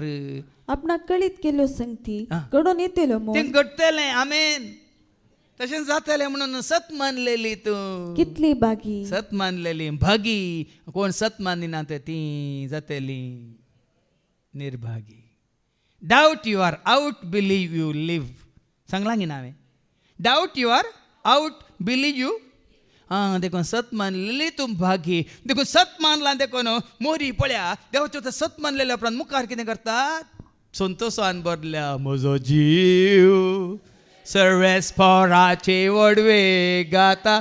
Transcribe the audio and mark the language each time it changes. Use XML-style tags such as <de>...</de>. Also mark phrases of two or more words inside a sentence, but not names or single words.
<kok>आपणाक कळीत केल्ल्यो संगती घडोवन येतल्यो म्हूण तें घडटलें. आमेन. तशें जातलें म्हणून सत मानलेली तूं कितली बागी. सत मानलेली भागी. कोण सत मानिना ते ती जातली निर्भागी.</kok> <en>Doubt you are out, believe you live.</en> <kok>सांगलां गी ना हांवें.</kok> <en>Doubt you are out, believe you.</en> <kok>देखून सत मानलेली तूं भागी. देखून सत मानला देखून मोरी पळया देवाचो सत मानलेल्या उपरांत मुखार कितें करतात? संतोशान भरल्या म्हजो जीव सर्वेस्पराचे वडवे गाता.</kok>